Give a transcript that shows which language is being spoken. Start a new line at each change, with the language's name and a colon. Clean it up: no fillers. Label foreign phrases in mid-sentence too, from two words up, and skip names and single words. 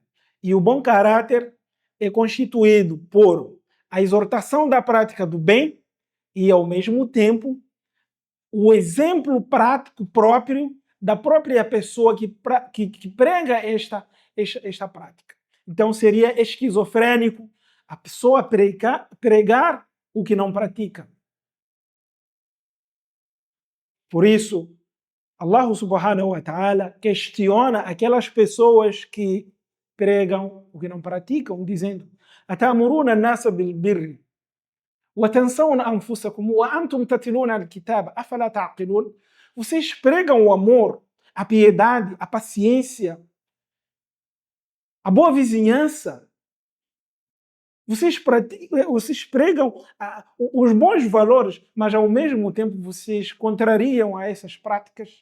Portuguese: E o bom caráter é constituído por a exortação da prática do bem e, ao mesmo tempo, o exemplo prático próprio da própria pessoa que prega esta prática. Então, seria esquizofrênico a pessoa pregar o que não pratica. Por isso,
Arabic: الله سبحانه وتعالى
Portuguese: questiona aquelas pessoas que pregam o que não praticam, dizendo:
Arabic: "أتأمرون الناس بالبر وتنسون أنفسكم وأنتم تتلون الكتاب أفلا تعقلون?"
Portuguese: Vocês pregam o amor, a piedade, a paciência, a boa vizinhança. Vocês pregam os bons valores, mas ao mesmo tempo vocês contrariam a essas práticas.